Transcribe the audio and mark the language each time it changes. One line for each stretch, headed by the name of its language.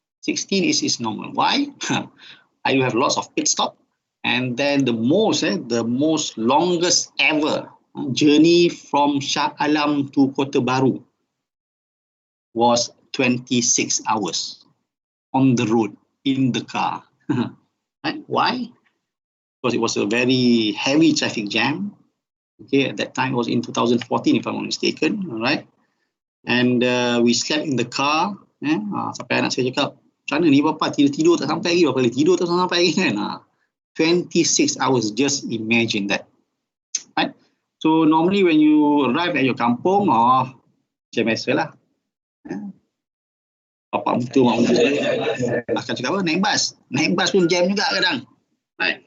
English: 16 is normal. Why? I do have lots of pit stop, and then the most longest ever journey from Shah Alam to Kota Baru was 26 hours on the road in the car. Right? Why? Because it was a very heavy traffic jam. At that time it was in 2014, if I'm not mistaken. All right, and we slept in the car.
Malay: Sampai anak saya cakap, macam mana ni bapa, tidur tak sampai lagi, bapa tidur tak sampai lagi kan.
English: 26 hours, just imagine that. Right? So normally when you arrive at your kampung,
Malay: macam biasa lah, bapa mutu akan cakap apa, naik bas pun jam juga kadang.
English: Right.